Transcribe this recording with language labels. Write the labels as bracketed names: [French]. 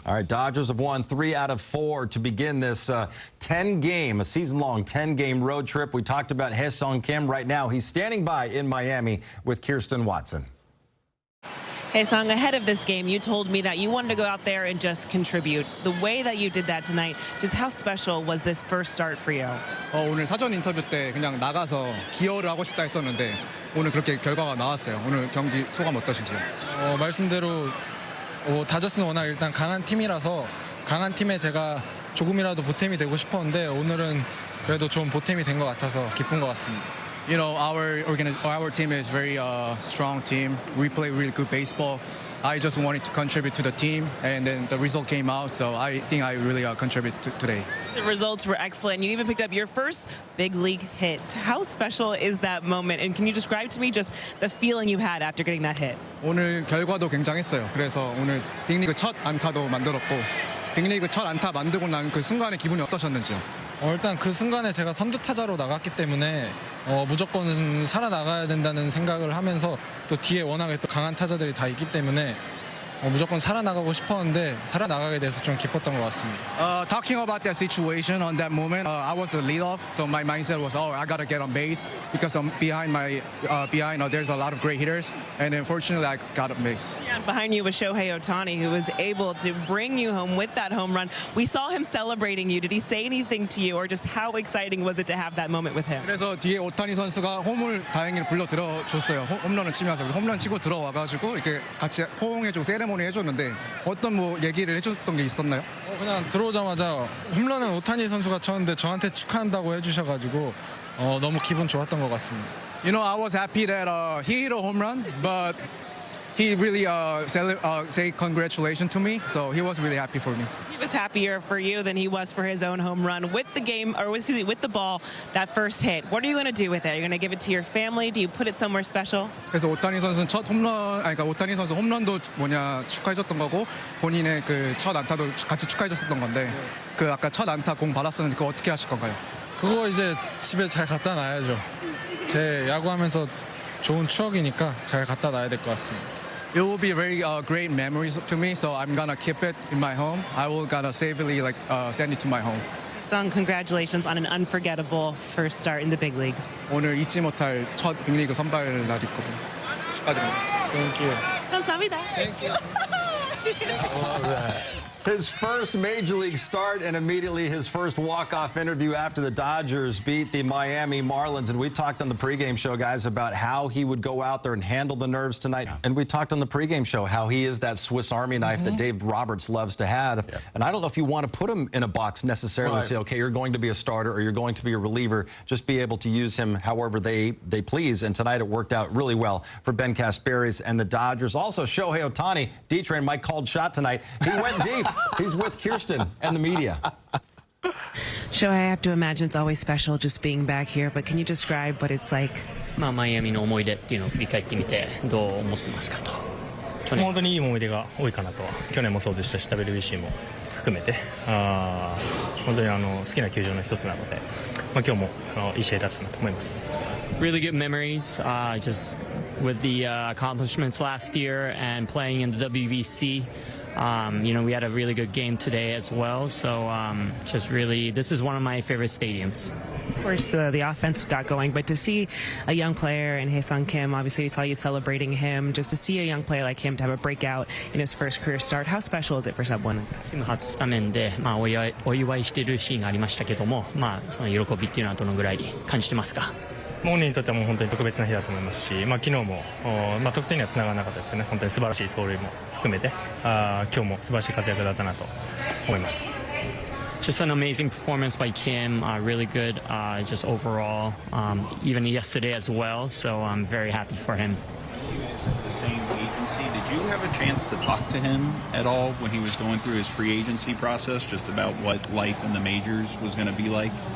[English] All right, Dodgers have won 3 out of 4 to begin this a season-long 10-game road trip. We talked about Haesung Kim. Right now, he's standing by in Miami with Kirsten Watson. Haesung, ahead of this game, you told me that you wanted to go out there and just contribute. The way that you did that tonight, just how special was this first start for you? [Korean] 오늘 사전 인터뷰 때 그냥 나가서 기여를 하고 싶다 했었는데 오늘 그렇게 결과가 나왔어요. 오늘 경기 소감 어떠신지요? 말씀대로 다저스는 워낙 일단 강한 팀이라서 강한 팀에 제가 조금이라도 보탬이 되고 싶었는데 오늘은 그래도 좀 보탬이 된 것 같아서 기쁜 것 같습니다. [English] You know, our team is very strong team. We play really good baseball. I just wanted to contribute to the team, and then the result came out, so I think I really contribute today. The results were excellent. You even picked up your first big league hit. How special is that moment? And can you describe to me just the feeling you had after getting that hit? [Korean] 오늘 결과도 굉장했어요. 그래서 오늘 빅리그 첫 안타도 만들었고, 빅리그 첫 안타 만들고 난 그 순간의 기분이 어떠셨는지요? 일단 그 순간에 제가 선두 타자로 나갔기 때문에 무조건 살아나가야 된다는 생각을 하면서 또 뒤에 워낙에 또 강한 타자들이 다 있기 때문에 무조건 살아나가고 싶었는데 살아나가게 돼서 좀 기뻤던 것 같습니다. [English] Talking about that situation on that moment, I was the leadoff, so my mindset was, I gotta get on base because I'm behind there's a lot of great hitters, and unfortunately I got on base. Yeah, and behind you was Shohei Ohtani, who was able to bring you home with that home run. We saw him celebrating you. Did he say anything to you, or just how exciting was it to have that moment with him? [Korean] 그래서 뒤에 오타니 선수가 홈을 다행히 불러 들어줬어요. 홈런을 치면서 홈런 치고 들어와가지고 이렇게 같이 포옹해주고 세레모니 해줬는데 어떤 얘기를 해줬던 게 있었나요? 그냥 들어오자마자 홈런은 오타니 선수가 쳤는데 저한테 축하한다고 해주셔가지고 너무 기분 좋았던 것 같습니다. [English] You know, I was happy that he hit a home run, but he really say congratulations to me, so he was really happy for me. He was happier for you than he was for his own home run with the game, or excuse me, with the ball, that first hit. What are you going to do with it? Are you going to give it to your family? Do you put it somewhere special? [Korean] 그래서 오타니 선수는 그러니까 오타니 선수 홈런도 축하해줬던 거고 본인의 그 첫 안타도 같이 축하해줬었던 건데 그 아까 첫 안타 공 받았었는데 그거 어떻게 하실 건가요? 그거 이제 집에 잘 갖다 놔야죠. 제 야구하면서 좋은 추억이니까 잘 갖다 놔야 될 것 같습니다. [English] It will be very great memories to me, so I'm gonna keep it in my home. I will gonna safely send it to my home. Son, congratulations on an unforgettable first start in the big leagues. [Korean] 오늘 잊지 못할 첫 빅리그 선발 날이거든요. 축하드립니다. [English] Thank you. [Korean] 감사합니다. [English] Thank you. I love that. His first major league start and immediately his first walk-off interview after the Dodgers beat the Miami Marlins. And we talked on the pregame show, guys, about how he would go out there and handle the nerves tonight. Yeah. And we talked on the pregame show how he is that Swiss Army knife that Dave Roberts loves to have. Yeah. And I don't know if you want to put him in a box necessarily and say, okay, you're going to be a starter or you're going to be a reliever. Just be able to use him however they please. And tonight it worked out really well for Ben Casparis and the Dodgers. Also, Shohei Ohtani, D-Train, Mike called shot tonight. He went deep. He's with Kirsten and the media. Shohei, I have to imagine it's always special just being back here, but can you describe what it's like? [Japanese] マイアミの思い出っていうのを振り返ってみてどう思ってますかと。本当にいい思い出が多いかなとは。去年もそうでしたし WBC も含めて本当に好きな球場の一つなので、今日もいい試合だったなと思います。 [English] Really good memories, just with the accomplishments last year and playing in the WBC. We had a really good game today as well. So just really, this is one of my favorite stadiums. Of course, the offense got going, but to see a young player in Hae-sung Kim, obviously we saw you celebrating him, just to see a young player like him to have a breakout in his first career start, how special is it for someone? [Japanese] 初スタメンで、お祝いしているシーンがありましたけども、その喜びっていうのはどのぐらい感じてますか？本人にとってはもう本当に特別な日だと思いますし、昨日も、得点にはつながらなかったですよね。本当に素晴らしい走塁も含めて、今日も素晴らしい活躍だったなと思います。 [English] Just an amazing performance by Kim, really good, just overall, even yesterday as well. So I'm very happy for him. The same agency. Did you have a chance to talk to him at all when he was going through his free agency process, just about what life in the majors was going to be like?